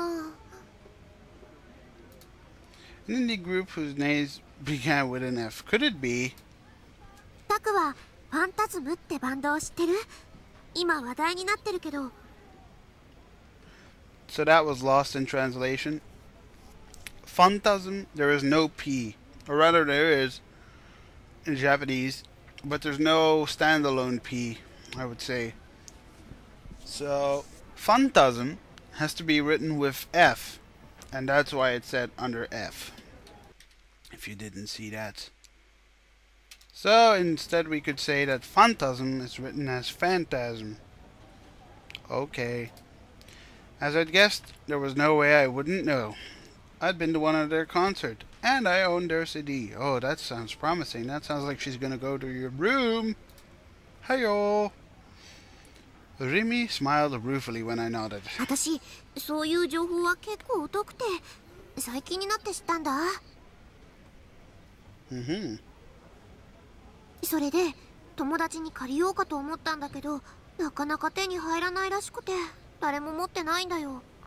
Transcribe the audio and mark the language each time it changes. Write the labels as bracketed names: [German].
[English] An indie group whose names began with an F. Could it be? [Japanese] タクはファンタズムってバンドを知ってる？今話題になってるけど。 [English] So that was lost in translation. Phantasm, there is no P. Or rather there is in Japanese, but there's no standalone P, I would say. So, phantasm has to be written with F, and that's why it's set under F. If you didn't see that. So, instead we could say that phantasm is written as phantasm. Okay. As I'd guessed, there was no way I wouldn't know. I'd been to one of their concerts, and I owned their CD. Oh, that sounds promising. That sounds like she's gonna go to your room. Hi-yo. Rimi smiled ruefully when I nodded. [Japanese] 私、そういう情報は結構疎くて、最近になって知ったんだ。 Mm-hmm. それで友達に借りようかと思ったんだけど、なかなか手に入らないらしくて誰も持ってないんだよ。